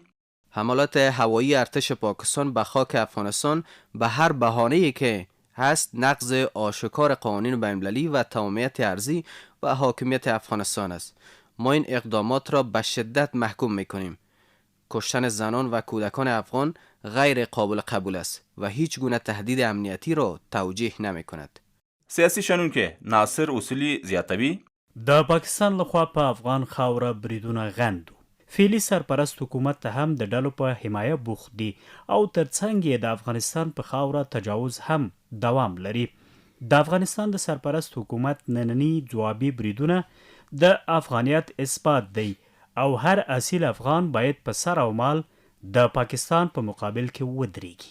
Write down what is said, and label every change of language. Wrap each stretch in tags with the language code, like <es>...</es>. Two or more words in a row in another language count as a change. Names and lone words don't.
<fa>حملات هوایی ارتش پاکستان به خاک افغانستان به هر بهانه‌ای که هست نقض آشکار قوانین بین‌المللی و تمامیت ارضی و حاکمیت افغانستان است. ما این اقدامات را به شدت محکوم می‌کنیم. کشتن زنان و کودکان افغان غیر قابل قبول است و هیچ گونه تهدید امنیتی را توجیه نمی‌کند.</fa> <ps>سیاسي شنونکي ناصر اصولي زیاتوي د پاکستان لخوا په افغان خاوره بریدونه غندو. فعلي سرپرست حکومت ته هم د ډلو په حمایه بوخت دي او ترڅنګ یې د افغانستان په خاوره تجاوز هم دوام لري. د افغانستان د سرپرست حکومت نننی ځوابي بریدونه د افغانیت اثبات دی او هر اصیل افغان باید په سر او مال د پاکستان په مقابل کې ودرېږي.</ps>